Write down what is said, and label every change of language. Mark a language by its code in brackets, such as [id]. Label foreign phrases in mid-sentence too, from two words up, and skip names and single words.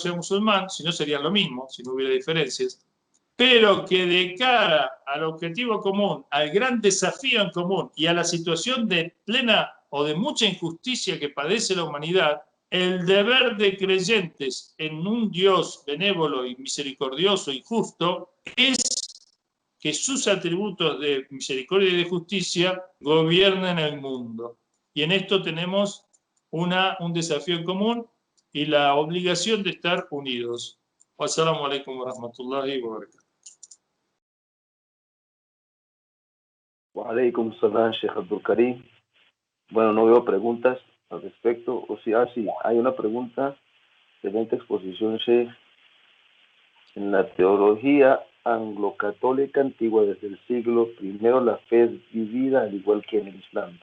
[es] sea musulmán, si no serían lo mismo, si no hubiera diferencias, pero que de cara al objetivo común, al gran desafío en común y a la situación de plena o de mucha injusticia que padece la humanidad, el deber de creyentes en un Dios benévolo y misericordioso y justo es que sus atributos de misericordia y de justicia gobiernen el mundo. Y en esto tenemos un desafío en común y la obligación de estar unidos. [ar] والسلام عليكم ورحمة الله وبركاته. وعليكم السلام, Sheikh Abdul Karim. [es] Bueno, no veo preguntas al respecto. O sea, sí, hay una pregunta de la exposición, Sheikh. En la teología anglo-católica antigua desde el siglo I, la fe es vivida al igual que en el Islam.